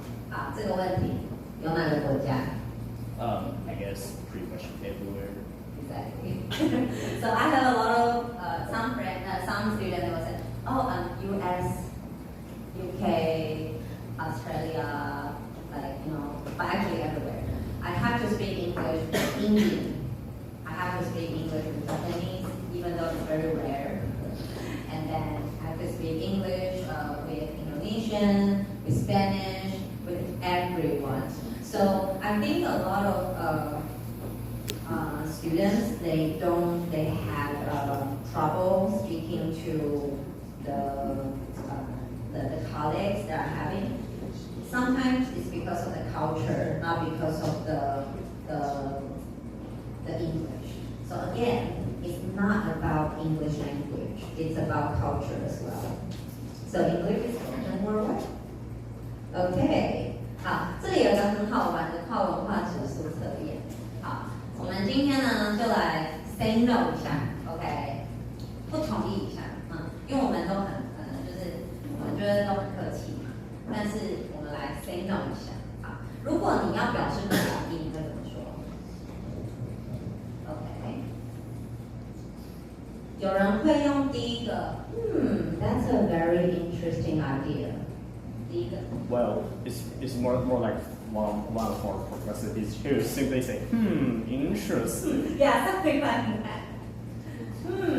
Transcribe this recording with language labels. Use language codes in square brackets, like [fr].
[zh] 好，这个问题有哪个国家？ [en] I guess pretty much everywhere. Exactly. So I have a lot of some students that will say, oh, U.S., UK, Australia, but actually everywhere. I have to speak English with Indian. I have to speak English with Japanese, even though it's very rare. And then I have to speak English with Indonesian, with Spanish, with everyone. So I think a lot of students they have trouble speaking to the colleagues they are having. Sometimes it's because of the culture, not because of the English. So again, it's not about English language, it's about culture as well. So English is spoken worldwide. [zh] OK， 好，这里有一个很好玩的跨文化指数测验。好，我们今天呢就来 [en] say no [zh] 一下 ，OK， 不同意一下，因为我们都很就是我觉得都很客气嘛，但是我们来 say no 一下。好，如果你要表示不同意，你会怎么说 ？OK， 有人会用第一个， [en] That's a very interesting idea。 [zh] 第一个。 [en] Well, it's more like one of our professors is here simply say, interesting. Yeah, something like that.